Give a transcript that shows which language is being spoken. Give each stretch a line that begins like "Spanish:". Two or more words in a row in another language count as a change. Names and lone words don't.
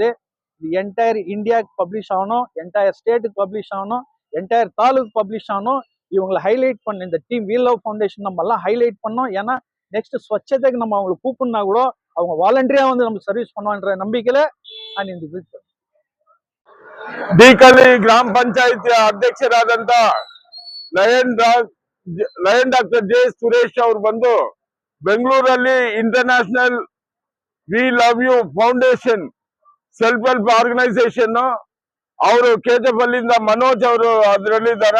Tamil: இது
English: entire Indiaவுக்கு
Tamil: பப்ளிஷ் ஆகணும்,
English: entire stateடுக்கு
Tamil: பப்ளிஷ் ஆகணும்,
English: entire talukக்கு
Tamil: பப்ளிஷ் ஆகணும். இவங்களை ஹைலைட் பண்ண இந்த டீம் வி லவ் ஃபவுண்டேஷன் நம்ம எல்லாம் ஹைலைட் பண்ணோம். ஏன்னா நெக்ஸ்ட் ஸ்வச்சதைக்கு நம்ம அவங்களை கூப்பிடுனா கூட அவங்க வாலண்டியரா வந்து நம்ம சர்வீஸ் பண்ணுவான்ற நம்பிக்கையில நான் இந்த
Kannada: ಡೀಕಲಿ ಗ್ರಾಮ ಪಂಚಾಯಿತಿಯ ಅಧ್ಯಕ್ಷರಾದಂತ ಲಯನ್ ಡಾಕ್ಟರ್ ಜೆ ಸುರೇಶ್ ಅವರು ಬಂದು ಬೆಂಗಳೂರಲ್ಲಿ ಇಂಟರ್ನ್ಯಾಷನಲ್ ವಿ ಲವ್ ಯು ಫೌಂಡೇಶನ್
English: self help organisation
Kannada: ಅವರು ಕೇತಪಲ್ಲಿಂದ ಮನೋಜ್ ಅವರು ಅದರಲ್ಲಿದ್ದಾರೆ.